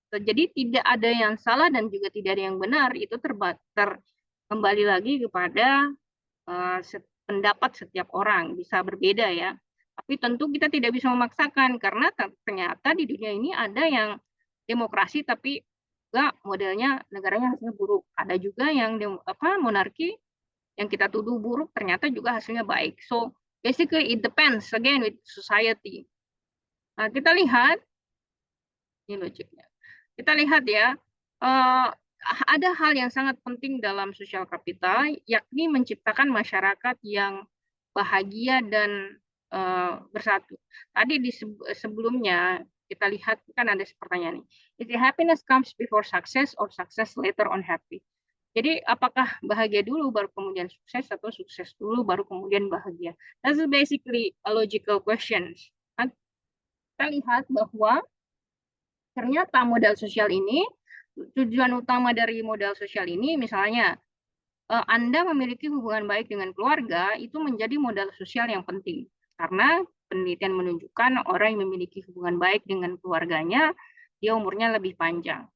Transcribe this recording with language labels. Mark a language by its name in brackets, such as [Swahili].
[Indonesian] Jadi tidak ada yang salah dan juga tidak ada yang benar, itu kembali lagi kepada pendapat setiap orang, bisa berbeda ya. Tapi tentu kita tidak bisa memaksakan karena ternyata di dunia ini ada yang demokrasi tapi juga modelnya negaranya hasilnya buruk. Ada juga yang monarki yang kita tuduh buruk ternyata juga hasilnya baik. [English] So basically it depends again with society. [Indonesian] Nah, kita lihat ini logiknya. Kita lihat ya, ada hal yang sangat penting dalam sosial kapital, yakni menciptakan masyarakat yang bahagia dan bersatu. Tadi di sebelumnya kita lihat kan ada pertanyaan ini. [English] Is it happiness comes before success or success later on happy? [Indonesian] Jadi apakah bahagia dulu baru kemudian sukses atau sukses dulu baru kemudian bahagia? [English] That's basically a logical question. [Indonesian] Kita lihat bahwa ternyata modal sosial ini, tujuan utama dari modal sosial ini misalnya Anda memiliki hubungan baik dengan keluarga itu menjadi modal sosial yang penting. Karena penelitian menunjukkan orang yang memiliki hubungan baik dengan keluarganya, dia umurnya lebih panjang.